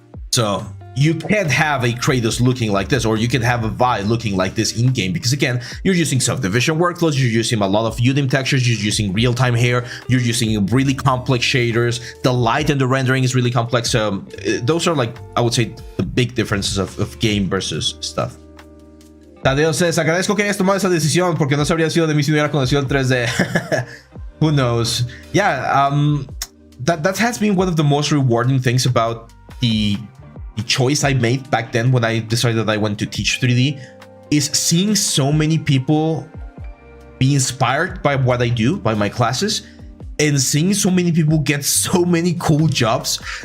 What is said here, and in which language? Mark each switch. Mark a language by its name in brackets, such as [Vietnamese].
[English] So you can't have a Kratos looking like this, or you can have a Vi looking like this in game, because again, you're using subdivision workflows, you're using a lot of UDIM textures, you're using real-time hair, you're using really complex shaders, the light and the rendering is really complex. So those are like, I would say, the big differences of game versus stuff. Tadeo says, [Spanish] agradezco que hayas tomado esa decisión porque no se habría sido de mí si no hubiera conocido el 3D. [English] Who knows? Yeah, that has been one of the most rewarding things about the choice I made back then when I decided that I wanted to teach 3D, is seeing so many people be inspired by what I do, by my classes, and seeing so many people get so many cool jobs.